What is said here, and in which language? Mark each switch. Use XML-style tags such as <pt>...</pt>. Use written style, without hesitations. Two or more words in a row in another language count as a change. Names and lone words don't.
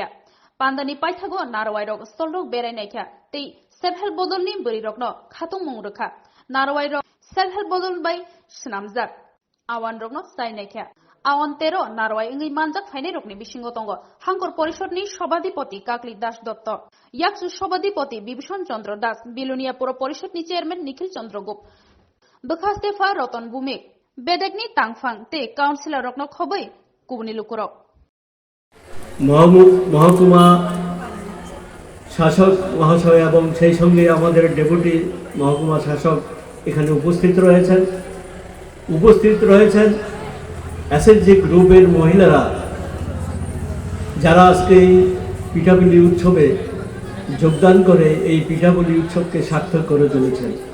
<trp>Pandani paithago narwai rok stolrok berai naikha tei self-help bodolni buri rokno khatung mungrukha. Narwai rok self-help bodol bai sinamjak awan rokno sai naikha. Awantero narwai ngai manjak phainai rokni bisingo tongo hangkor porishotni সভাধিপতি কাকলি দাস দত্ত yaksu সভাধিপতি বিভূষণ চন্দ্র দাস Belonia pura porishotni chairman nikhil চন্দ্র গুপ bekhaste fa রতন ভূমিক bedekni tangfang te councilor rokno khoboi kubuni lukurok</trp> <bn>মহকুমা শাসক মহাশয় এবং সেই সঙ্গে আমাদের ডেপুটি মহকুমা শাসক এখানে উপস্থিত রয়েছেন এসএসজি গ্রুপের মহিলারা যারা আজকে এই পিঠাপুলি উৎসবে যোগদান করে এই পিঠাপুলি উৎসবকে সার্থক করে তুলেছেন।</bn>